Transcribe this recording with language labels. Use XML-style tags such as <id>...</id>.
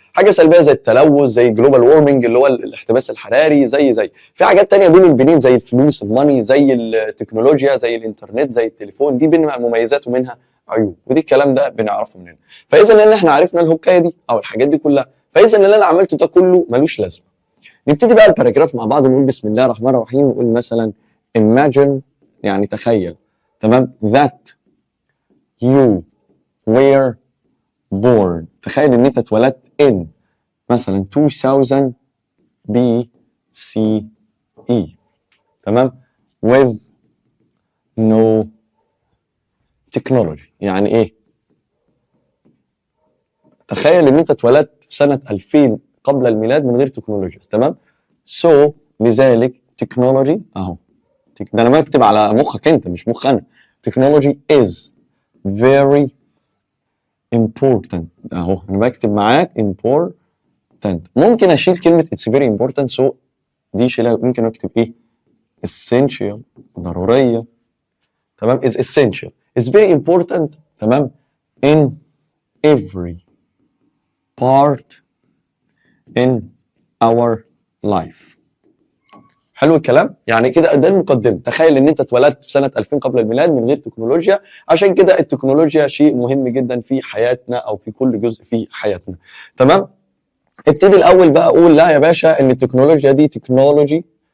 <ar>حاجه سلبيه زي التلوث، زي الجلوبال وورمنج اللي هو الاحتباس الحراري، زي في حاجات تانية بين البنين زي الفلوس، الماني، زي التكنولوجيا، زي الانترنت، زي التليفون. دي بينها مميزات ومنها عيوب، ودي الكلام ده بنعرفه مننا. فاذا ان احنا عرفنا الهوكايه دي او الحاجات دي كلها، فاذا اللي انا عملته ده كله ملوش لازمه. نبتدي بقى الباراجراف مع بعض ونقول بسم الله الرحمن الرحيم. ونقول مثلا imagine، يعني تخيل. تمام.</ar> <en>that you were born،</en> <ar>تخيل ان انت اتولدت</ar> <en>in</en> <ar>مثلا 2000 BCE. تمام.</ar> <en>with no technology.</en> <ar>يعني ايه؟ تخيل ان انت اتولدت في سنة 2000 قبل الميلاد من غير تكنولوجيا. تمام. so لذلك تكنولوجي اهو، ده انا بكتب على مخك انت مش مخ انا.</ar> <en>technology is very important</en> <ar>اهو، انا بكتب معاك</ar> <en>important.</en> <ar>ممكن اشيل كلمة</ar> <en>it's very important،</en> <ar>so دي شيلها. ممكن اكتب ايه؟ essential، ضرورية. تمام.</ar> <en>is essential is very important.</en> <ar>تمام.</ar> <en>in every part in our life.</en> <ar>حلو الكلام. يعني كده ده المقدمه. تخيل ان انت اتولدت في سنه 2000 قبل الميلاد من غير تكنولوجيا، عشان كده التكنولوجيا شيء مهم جدا في حياتنا او في كل جزء في حياتنا. تمام. ابتدي الاول بقى اقول لا يا باشا ان التكنولوجيا دي تكنولوجي.</ar>